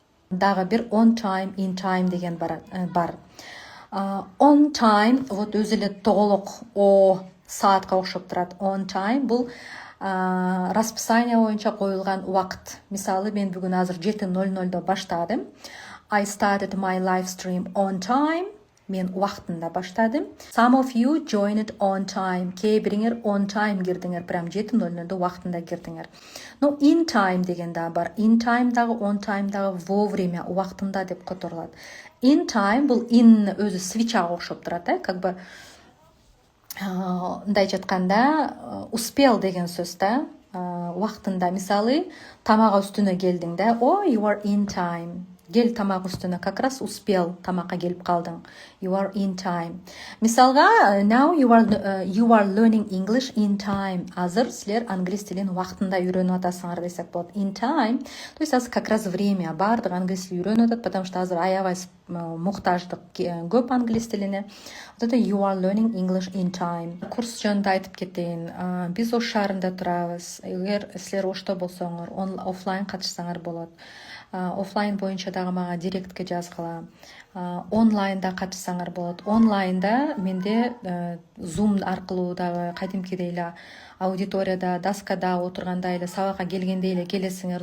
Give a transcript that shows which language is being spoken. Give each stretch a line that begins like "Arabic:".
Kyrgyz: Дагы бир on time, in time деген бар. On time вот өзү эле тоголок о саатка окшоп турат. On time бул расписание боюнча коюлган убакыт. Мисалы мен бүгүн азыр 7:00 баштадым.
English: I started my live stream on time.
Kyrgyz: Мен убактында баштадым.
English: Some of you joined on time.
Kyrgyz: Кээ бириңер on time кирдиңер, прям 7:00 убактында кирдиңер. Но in time деген да бар. In time дагы on time дагы вовремя, убактында деп которулат. In time бул in өзү свечага окшоп турат, как бы мындай жатканда успел деген сөз да. Убактында, мисалы, тамак үстүнө келдиң да.
English: Oh, you are in time.
Kyrgyz: Кел тамак үстүнө, как раз успел, тамакка келип калдың.
English: You are in time. Мисалга, now you are learning English in time.
Kyrgyz: Азыр силер англис тилин убактында үйрөнүп атасыңар десек болот. In time, то есть азыр как раз время, баардык англис тилин үйрөнүп атат, потому что азыр аябай муктаждык көп англис тилине.
Russian: Вот это
English: you are learning English in time.
Kyrgyz: Курс жөнүндө айтып кетейин. Биз Ош шаарында турабыз. Эгер силер Ошто болсоңор, офлайн катышсаңар болот. Офлайн боюнча дагы мага директке жазгыла. Онлайнда катышсаңар болот. Онлайнда менде Zoom аркылуу дагы кадимкидей эле аудиторияда, доскада отургандай эле, сабакка келгендей эле келесиңер.